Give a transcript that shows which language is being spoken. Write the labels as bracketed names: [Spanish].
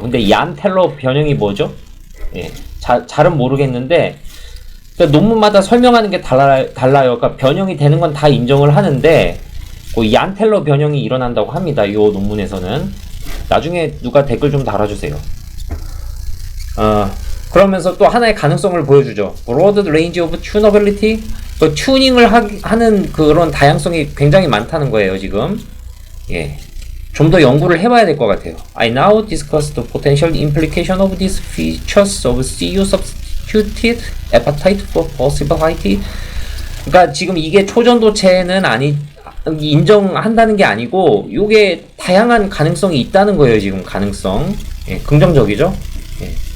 [Korean] 근데 얀텔러 변형이 뭐죠? 예, 잘은 모르겠는데 그러니까 논문마다 설명하는 게 달라요. 그러니까 변형이 되는 건 다 인정을 하는데 그 얀텔러 변형이 일어난다고 합니다. 이 논문에서는. 나중에 누가 댓글 좀 달아주세요. 그러면서 또 하나의 가능성을 보여주죠. [English] Broad range of tunability. [Korean] 그 튜닝을 하는 그런 다양성이 굉장히 많다는 거예요, 지금. 예. 좀 더 연구를 해봐야 될 것 같아요. [English] I now discuss the potential implication of these features of CU substituted appetite for possibility. [Korean] 그러니까 지금 이게 초전도체는 인정한다는 게 아니고, 요게 다양한 가능성이 있다는 거예요, 지금 가능성. 예, 긍정적이죠? 예.